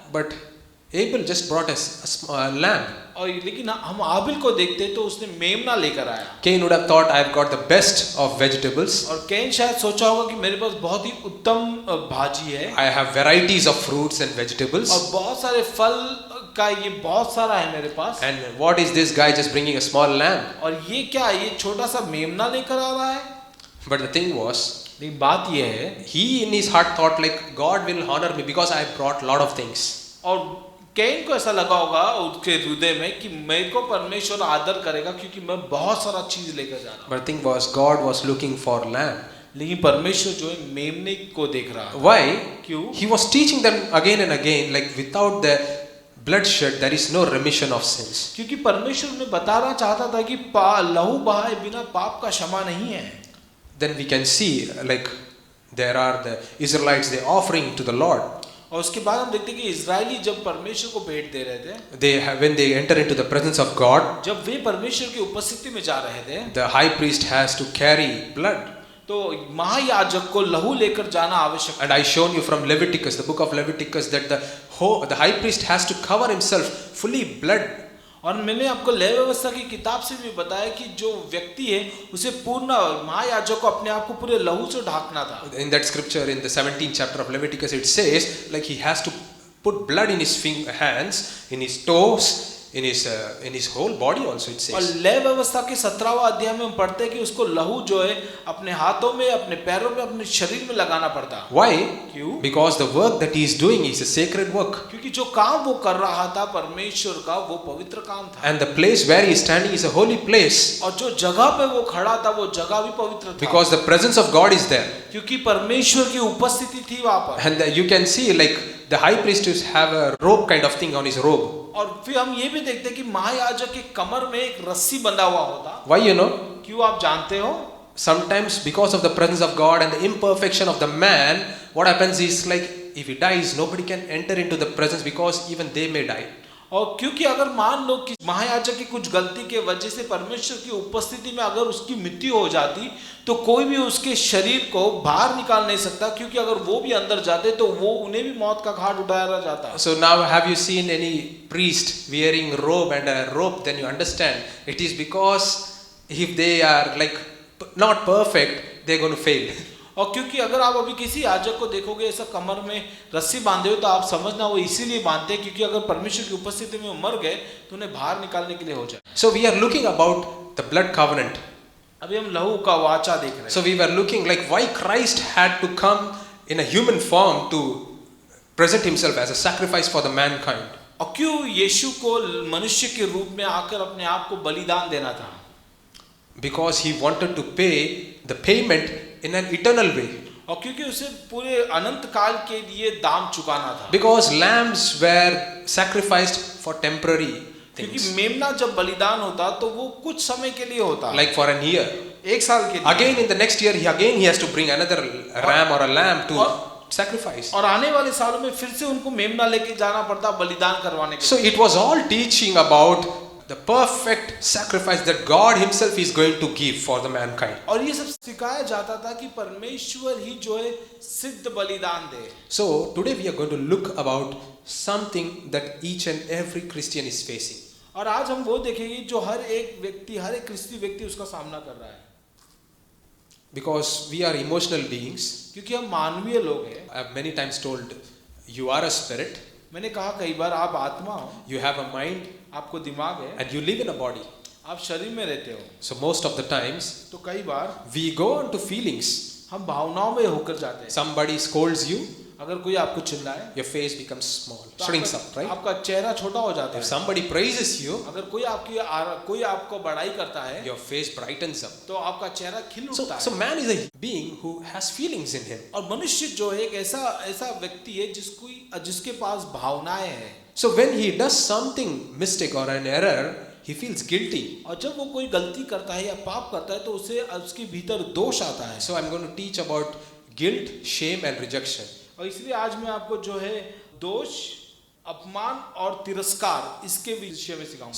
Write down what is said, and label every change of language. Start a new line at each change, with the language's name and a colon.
English: But Abel just brought a small lamb.
Hindi: और लेकिन हम आबिल को देखते तो उसने मेमना लेकर आया।
English: Cain would have thought I have got the best of vegetables.
Hindi: और कैन शायद सोचा होगा कि मेरे पास बहुत ही उत्तम भाजी है,
English: I have varieties of fruits and vegetables.
Hindi: और बहुत सारे फल का ये बहुत सारा है मेरे पास।
English: And what is this guy just bringing a small lamb?
Hindi: और ये क्या, ये छोटा सा मेमना लेकर आ रहा है?
English: But the thing was,
Hindi: लेकिन बात ये है,
English: he in his heart thought like God will honor me because I have brought lot of things.
Hindi: और कैन को ऐसा लगा होगा उसके हृदय में कि मेरे को परमेश्वर आदर करेगा क्योंकि मैं बहुत सारा चीज लेकर जा रहा हूँ।
English: But the thing was, God was looking for lamb.
Hindi: लेकिन परमेश्वर जो है मेमने को देख रहा है।
English: Why?
Hindi: क्यों?
English: He was teaching them again and again like without the bloodshed there is no remission of sins.
Hindi: क्योंकि परमेश्वर ने बताना चाहता था कि लहू बहाए बिना पाप का क्षमा नहीं है।
English: Then we can see like there are the Israelites they offering to the Lord.
Hindi: और उसके बाद हम देखते हैं कि इजरायली जब परमेश्वर को भेंट दे रहे थे,
English: They have, when they enter into the presence of God,
Hindi: जब वे परमेश्वर की उपस्थिति में जा रहे थे,
English: the high priest has to carry blood.
Hindi: तो महायाजक को लहू लेकर जाना आवश्यक।
English: And I shown you from Leviticus, the book of Leviticus, that the high priest has to cover himself fully blood.
Hindi: और मैंने आपको लेवी व्यवस्था की किताब से भी बताया कि जो व्यक्ति है उसे पूर्ण महायाजक को अपने आप को पूरे लहू से ढाकना था।
English: In that scripture, in the 17th chapter of Leviticus, it says like he has to put blood in his hands, in his toes, in his whole body also it
Hindi: और
English: says.
Hindi: लय व्यवस्था के 17वां अध्याय में हम पढ़ते हैं कि उसको लहू जो है अपने हाथों में, अपने पैरों में, अपने शरीर में लगाना पड़ता।
English: Why?
Hindi: क्यों?
English: Because the work that he is doing is a sacred work.
Hindi: क्योंकि जो काम वो कर रहा था परमेश्वर का, वो पवित्र काम था।
English: And the place where he is standing is a holy place.
Hindi: और जो जगह पे वो खड़ा था, वो जगह भी पवित्र था।
English: Because the presence of God is there.
Hindi: क्योंकि परमेश्वर की उपस्थिति थी वहां पर।
English: And you can see like the high priest used to have a rope kind of thing on his robe.
Hindi: और फिर हम ये भी देखते हैं कि महायाजक के कमर में एक रस्सी बंधा हुआ होता।
English: Why you know?
Hindi: क्यों आप जानते हो?
English: Sometimes because of the presence of God and the imperfection of the man, what happens is like if he dies, nobody can enter into the presence because even they may die.
Hindi: और क्योंकि अगर मान लो कि महायाजक की कुछ गलती के वजह से परमेश्वर की उपस्थिति में अगर उसकी मृत्यु हो जाती, तो कोई भी उसके शरीर को बाहर निकाल नहीं सकता, क्योंकि अगर वो भी अंदर जाते तो वो उन्हें भी मौत का घाट उठाया जाता।
English: So now have you seen any priest wearing robe and a rope? Then you understand it is because if they are like not perfect, they're going to fail.
Hindi: और क्योंकि अगर आप अभी किसी याजक को देखोगे ऐसा कमर में रस्सी बांधे हो, तो आप समझना वो इसीलिए बांधते हैं क्योंकि अगर परमेश्वर की उपस्थिति में वो मर गए तो उन्हें बाहर निकालने के लिए हो जाए।
English: So we are looking about the blood covenant.
Hindi: अभी हम लहू का वाचा देख रहे हैं।
English: So we were looking like why Christ had to come in a human form to present himself as a sacrifice for the mankind.
Hindi: और क्यों यीशु को मनुष्य के रूप में आकर अपने आप को बलिदान देना था?
English: Because he wanted to pay the payment in an eternal way.
Hindi: और क्योंकि उसे पूरे अनंत काल के लिए दाम चुकाना था।
English: Because lambs were sacrificed for temporary
Hindi: क्योंकि
English: things,
Hindi: मेमना जब बलिदान होता तो वो कुछ समय के लिए होता,
English: like for an year.
Hindi: एक साल के लिए।
English: Again in the next year, he has to bring another ram or a lamb to sacrifice.
Hindi: और आने वाले सालों में फिर से उनको मेमना लेके जाना पड़ता बलिदान करवाने के
English: So
Hindi: लिए।
English: it was all teaching about the perfect sacrifice that God himself is going to give for the mankind.
Hindi: और ये सब सिखाया जाता था कि परमेश्वर ही जो है सिद्ध बलिदान दे।
English: So today we are going to look about something that each and every Christian is facing.
Hindi: और आज हम वो देखेंगे जो हर एक व्यक्ति, हर एक क्रिस्ती व्यक्ति उसका सामना कर रहा है।
English: Because we are emotional beings.
Hindi: क्योंकि हम मानवीय लोग हैं।
English: I have many times told you are a spirit,
Hindi: मैंने कहा कई बार आप आत्मा हो,
English: you have a mind,
Hindi: आपको दिमाग है,
English: and you live in a body.
Hindi: आप शरीर में रहते हो।
English: So most of the times
Hindi: तो कई बार
English: we go on to feelings.
Hindi: हम भावनाओं में होकर जाते हैं।
English: Somebody scolds you,
Hindi: अगर कोई आपको चिल्लाए
English: your face becomes small,
Hindi: तो
English: shrinks
Hindi: आपका,
English: up, right?
Hindi: आपका चेहरा छोटा हो जाता
English: If
Hindi: है।
English: somebody praises you,
Hindi: अगर कोई आपको बड़ाई करता है
English: your face brightens up.
Hindi: तो आपका चेहरा खिल
English: So,
Hindi: उठता है।
English: so man is a being who has feelings in him.
Hindi: और मनुष्य जो है एक ऐसा व्यक्ति है जिसके पास भावनाएं हैं।
English: So when he does something mistake or an error, he feels guilty.
Hindi: और जब वो कोई गलती करता है या पाप करता है तो उसके भीतर दोष आता है।
English: So I'm going to teach about guilt, shame and rejection.
Hindi: और इसलिए आज मैं आपको जो है दोष, अपमान और तिरस्कार इसके विषय में सिखाऊंगा।